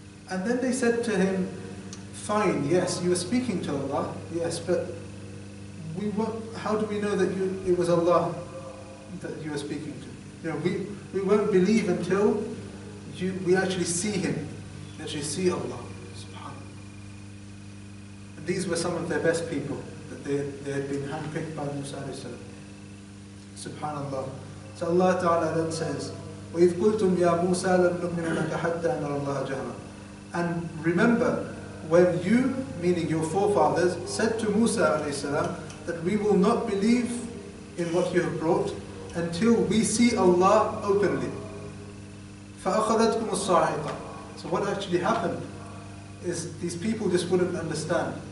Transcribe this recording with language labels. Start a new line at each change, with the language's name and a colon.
English: And then they said to him, fine, yes, you were speaking to Allah, yes, but how do we know that it was Allah that you were speaking to? We won't believe until we actually see Him, actually see Allah. Subhanallah. And these were some of their best people, that they had been handpicked by Musa alayhi salam. Subhanallah. So Allah Ta'ala then says,
Arabic: وَإِذْ قُلْتُمْ يَا مُوسَى لَن نُؤْمِنَ لَكَ حَتَّى نَرَى اللَّهَ جَهْرًا.
English: And remember, when you, meaning your forefathers, said to Musa alayhi salam that we will not believe in what you have brought until we see Allah openly.
Arabic: فَأَخَذَتْكُمُ الصَّاعِقَةُ.
English: So what actually happened is these people just wouldn't understand.